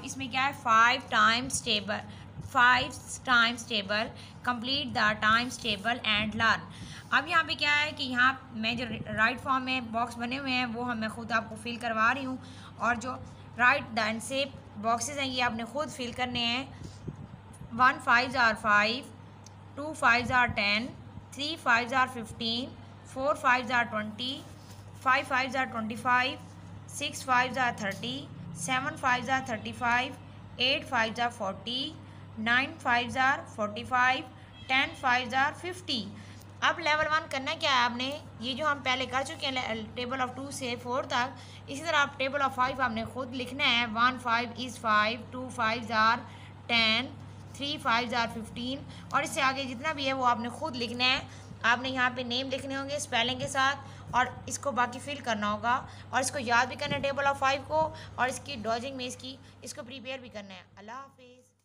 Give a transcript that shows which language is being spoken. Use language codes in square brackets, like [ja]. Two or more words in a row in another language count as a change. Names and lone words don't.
[ur] اس میں کیا ہے [en] 5 times table complete the times table and learn. [ur] اب یہاں پہ کیا ہے کہ یہاں میں جو [en] right form [ur] میں باکس بنے ہوئے ہیں وہ میں خود آپ کو فل کروا رہی ہوں. اور جو [en] right then [ur] سے باکسز ہیں یہ آپ نے خود فل کرنے ہیں. [en] 1 5s are 5, 2 5s are 10, 3 5s are 15, 4 5s are 20, 5 5s are 25, 6 5s are 30, 7 5s are 35, 8 5s are 40, 9 5s are 45, 10 5s are 50. [ur] اب لیول 1 کرنا کیا ہے آپ نے یہ جو ہم پہلے کر چکے ہیں [en] table of [ur] 2 سے 4 تک. اسی طرح آپ [en] table of [ur] 5 آپ نے خود لکھنا ہے. [en] 1 5 is 5, 2 5s are 10, 3 5s are 15 [ur] اور اس سے آگے جتنا بھی ہے وہ آپ نے خود لکھنا ہے. آپ نے یہاں پہ نیم لکھنے ہوں گے سپیلنگ کے ساتھ اور اس کو باقی فل کرنا ہوگا اور اس کو یاد بھی کرنا ہے [en] table of 5 [ur] کو اور اس کی ڈاجنگ میں اس کو پریپیئر بھی کرنا ہے. اللہ حافظ.